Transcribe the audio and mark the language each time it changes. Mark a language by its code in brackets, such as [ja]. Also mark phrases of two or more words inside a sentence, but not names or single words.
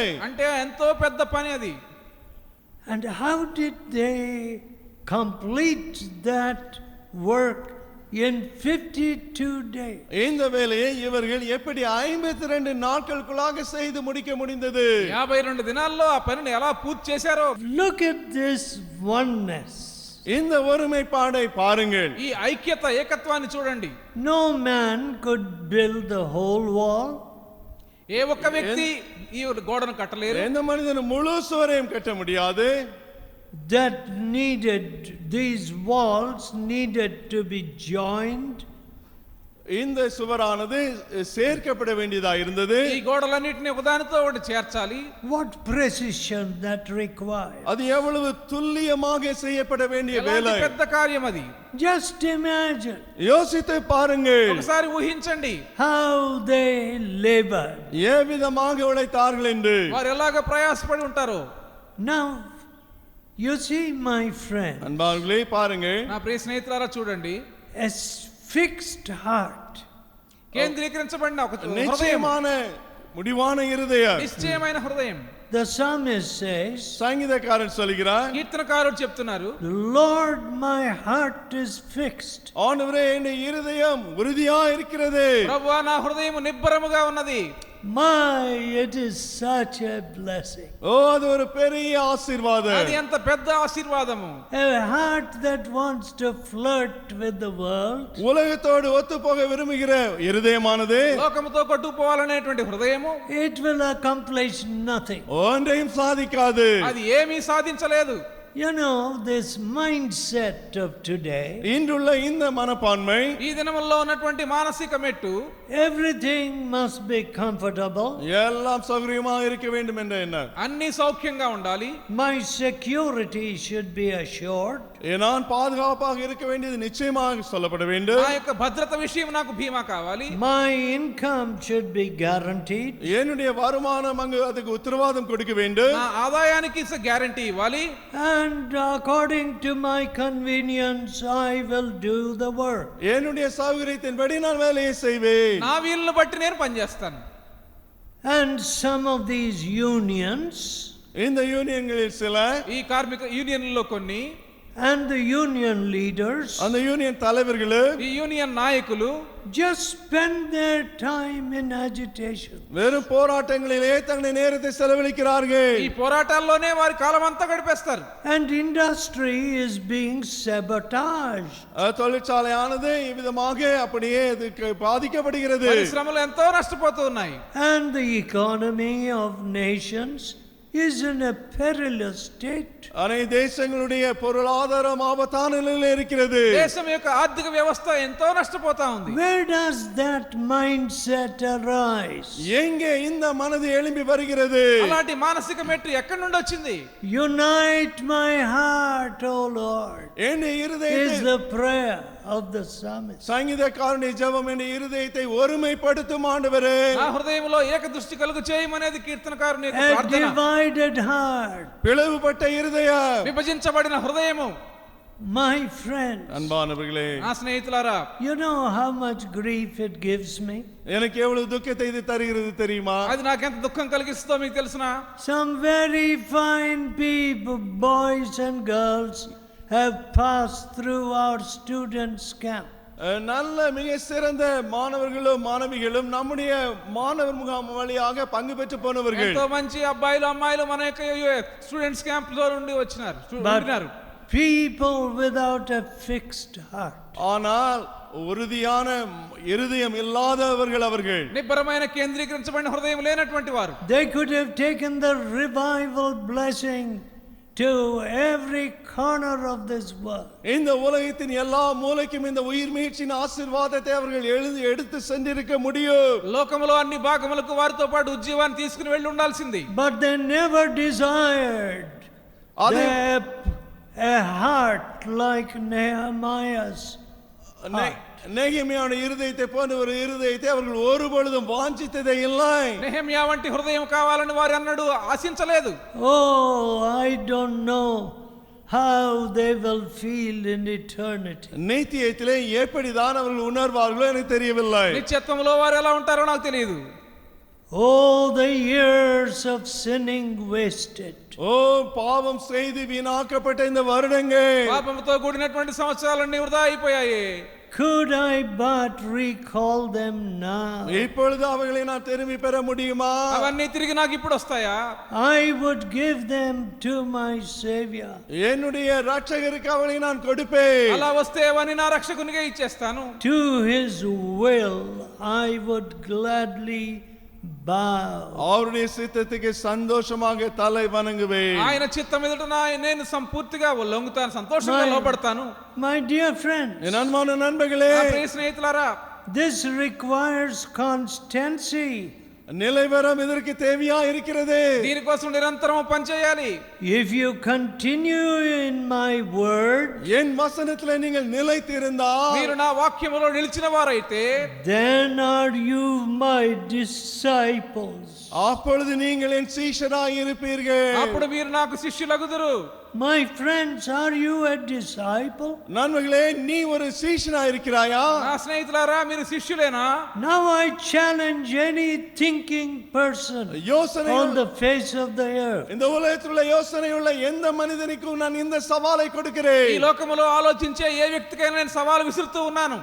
[te] అంటే ఎంతో పెద్ద పని అది. [en] And how did they complete that work in 52 days? [ta] இந்த வேலையை இவர்கள் எப்படி 52 நாட்களுக்குள்ளாக செய்து முடிக்க முடிந்தது? [te] 52 దినాల్లో ఆ పనిని ఎలా పూర్తి చేశారో. [en] Look at this oneness. [ta] இந்த ஒருமைப்பாடை பாருங்கள். [te] ఈ ఐక్యత ఏకత్వాన్ని చూడండి. [en] No man could build the whole wall. [te] ఏ ఒక్క వ్యక్తి ఈ గోడను కట్టలేరు. [ta] எந்த மனிதனும் முழு சுவரையும் கட்ட முடியாது. [en] That needed, these walls needed to be joined. [ta] இந்த சுவரானது சேர்க்கப்பட வேண்டியதா இருந்தது. [te] ఈ గోడలన్నిటిని ఒకదానితో ఒకటి చేర్చాలి. [en] What precision that required. [ta] அது எவ்வளவு துல்லியமாக செய்யப்பட வேண்டிய வேலை. [te] ఎలాంటి పెద్ద కార్యం అది. [en] Just imagine [ta] யோசித்து பாருங்கள். [te] ఒకసారి ఊహించండి. [en] how they labored. [ta] ఏ విధமாக உழைத்தார்கள் என்று. [te] వారు ఎలాగ ప్రయాసపడి ఉంటారో. [en] Now you see, my friend, [ta] அன்பார்களே பாருங்கள். [te] నా ప్రియ స్నేహితులారా చూడండి. [en] a fixed heart, [te] కేంద్రీకరించబడిన ఒక హృదయం, [ta] நிச்சயமான முடிவான இருதயம். [te] నిశ్చయమైన హృదయం. [en] the psalmist says, [ta] சங்கீதக்காரன் சொல்கிறார், [te] కీర్తనకారుడు చెప్తున్నారు, [en] Lord, my heart is fixed. [ta] ஆண்டவரே என் இருதயம் உறுதியா இருக்கிறது. [te] ప్రభువా నా హృదయం నిబ్బరముగా ఉన్నది. [en] My, it is such a blessing. [ta] ஓ அது ஒரு பெரிய ஆசீர்வாதம். [te] అది ఎంత పెద్ద ఆశీర్వాదము. [en] A heart that wants to flirt with the world. [ta] உலகத்தோடு ஒத்துப்போக விரும்புகிற இருதயமானது [te] లోకముతో కొట్టుకుపోవాలనేటువంటి హృదయము [en] It will accomplish nothing. [ta] ஒன்றையும் சாதிக்காது. [te] అది ఏమీ సాధించలేదు. [en] You know, this mindset of today, [ta] இன்றுள்ள இந்த மனப்பான்மை, [te] ఈ దినముల్లో ఉన్నటువంటి మానసిక మెట్టు [en] everything must be comfortable. [ta] எல்லாம் சௌகரியமா இருக்க வேண்டும் என்ற எண்ணம். [te] అన్ని సౌఖ్యంగా ఉండాలి. [en] My security should be assured. [ta] நான் பாதுகாப்பாக இருக்க வேண்டியது நிச்சயமாக சொல்லப்பட வேண்டும். [te] నా యొక్క భద్రత విషయం నాకు బీమా కావాలి. [en] My income should be guaranteed. [ta] என்னுடைய வருமானம் அங்கு அதுக்கு உத்தரவாதம் கொடுக்க வேண்டும். [te] నా ఆదాయానికి గ్యారంటీ ఇవ్వాలి. [en] And according to my convenience, I will do the work. [ta] என்னுடைய சௌகரியத்தின்படி நான் வேலையை செய்வேன். [te] నా వీలును బట్టి నేను పనిచేస్తాను. [en] And some of these unions, [ta] இந்த யூனியன்களில் சில, [te] ఈ కార్మిక యూనియన్లలో కొన్ని, [en] and the union leaders, [ta] அந்த யூனியன் தலைவர்கள் [te] ఈ యూనియన్ నాయకులు [en] just spend their time in agitation. [ta] வெறும் போராட்டங்களிலே தங்களுடைய நேரத்தை செலவழிக்கிறார்கள். [te] ఈ పోరాటాల్లోనే వారి కాలం అంతా గడిపేస్తారు. [en] And industry is being sabotaged. [ta] தொழிற்சாலையானது இவ்விதமாக அப்படியே இதுக்கு பாதிக்கப்படுகிறது. [te] పరిశ్రమలు ఎంతో నష్టపోతూ ఉన్నాయి. [en] And the economy of nations is in a perilous state. [ta] அனைத்து தேசங்களுடைய பொருளாதாரம் ஆபத்தான நிலையில் இருக்கிறது. [te] దేశం యొక్క ఆర్థిక వ్యవస్థ ఎంతో నష్టపోతా ఉంది. [en] Where does that mindset arise? [ta] எங்கே இந்த மனது எழும்பி வருகிறது? [te] అలాంటి మానసిక మెట్టు ఎక్కడి నుండి వచ్చింది? [en] Unite my heart, O Lord, [ta] என் [en] is [ta] இருதயத்தை [en] the prayer of the psalmist. [te] సంగీతకారుని జపం [ta] என் இருதயத்தை ஒருமைப்படுத்தும் ஆண்டவரே. [te] నా హృదయంలో ఏక దృష్టి కలుగు చేయమనేది కీర్తనకారుని యొక్క [en] A [te] ప్రార్థన. [en] divided heart. [ta] பிளவுபட்ட இருதயம். [te] విభజించబడిన హృదయము. [en] My friend, [ta] அன்பானவர்களே, [te] నా స్నేహితులారా, [en] you know how much grief it gives me? [ta] எனக்கு எவ்வளவு துக்கத்தை இது தருகிறது தெரியுமா? [te] అది నాకెంత దుఃఖం కలిగిస్తుందో మీకు తెలుసునా? [en] Some very fine people, boys and girls, have passed through our students' camp. [ta] நல்ல மிக சிறந்த மாணவர்களும் மாணவிகளும் நம்முடைய மாணவர் முகாம் வழியாக பங்கு பெற்று போனவர்கள். [te] ఎంతో మంచి అబ్బాయిలు అమ్మాయిలు మన యొక్క [en] students camp [te] లో నుండి వచ్చినారు. [en] People without a fixed heart. [ta] ஆனால் உறுதியான இருதயம் இல்லாதவர்கள் அவர்கள். [te] నిబ్బరమైన కేంద్రీకరించబడిన హృదయం లేనటువంటి వారు. [en] They could have taken the revival blessing to every corner of this world. [ta] இந்த உலகத்தின் எல்லா மூலைக்கும் இந்த உயிர் மீட்சின் ஆசீர்வாதத்தை அவர்கள் எடுத்து சென்றிருக்க முடியும். [te] లోకములో అన్ని భాగములకు వారితో పాటు ఉజ్జీవాన్ని తీసుకుని వెళ్ళి ఉండాల్సింది. [en] But they never desired a heart like Nehemiah's. [ta] நெகேமியாவுடைய இருதயத்தை போன்ற ஒரு இருதயத்தை அவர்கள் ஒருபொழுதும் வாஞ்சித்ததே இல்லை. [te] నెహెమ్యా వంటి హృదయం కావాలని వారు అన్నడు ఆశించలేదు. [en] Oh, I don't know how they will feel in eternity. [ta] நித்தியத்திலே எப்படிதான் அவர்கள் உணர்வார்களோ எனக்கு தெரியவில்லை. [te] నిత్యత్వంలో వారు ఎలా ఉంటారో నాకు తెలియదు. [en] Oh, the years of sinning wasted. [ta] பாவம் செய்து வீணாக்கப்பட்ட இந்த வருடங்கள், [te] పాపంతో కూడినటువంటి సంవత్సరాలన్నీ వృధా అయిపోయాయి. [en] Could I but recall them now? [ta] இப்பொழுது அவைகளை நான் திரும்பி பெற முடியுமா? [te] అవన్నీ తిరిగి నాకు ఇప్పుడు వస్తాయా? [en] I would give them to my Savior. [ta] என்னுடைய ரட்சகருக்கு அவைகளை நான் கொடுப்பேன். [te] అలా వస్తే అవన్నీ నా రక్షకునికే ఇచ్చేస్తాను. [en] To his will I would gladly bow. [ta] அவருடைய சித்தத்துக்கு சந்தோஷமாக தலை வணங்குவேன். [te] ఆయన చిత్తం ఎదుట నేను సంపూర్తిగా లొంగుతాను, సంతోషంగా లోబడతాను. [en] My dear friends, [ta] என் அன்பான நண்பர்களே, [te] నా ప్రియ స్నేహితులారా, [en] this requires constancy. [ta] நிலைவரம் இதற்கு தேவையா இருக்கிறது. [te] దీనికోసం నిరంతరం పనిచేయాలి. [en] If you continue in my word, [ta] என் வசனத்திலே நீங்கள் நிலைத்திருந்தால், [te] మీరు నా వాక్యములో నిలిచిన వారైతే, [en] then are you my disciples. [ta] அப்பொழுது நீங்கள் என் சீஷராய் இருப்பீர்கள். [te] అప్పుడు మీరు నాకు శిష్యులగుదురు. [en] My friends, are you a disciple? [ta] நண்பர்களே, நீ ஒரு சீஷனா இருக்கிறாயா? [te] నా స్నేహితులారా, మీరు శిష్యులేనా? [en] Now I challenge any thinking person on the face of the earth. [ta] இந்த உலகத்தில் உள்ள யோசனை உள்ள எந்த மனிதனுக்கும் நான் இந்த சவாலை கொடுக்கிறேன். [te] ఈ లోకములో ఆలోచించే ఏ వ్యక్తికైనా నేను సవాలు విసురుతూ ఉన్నాను.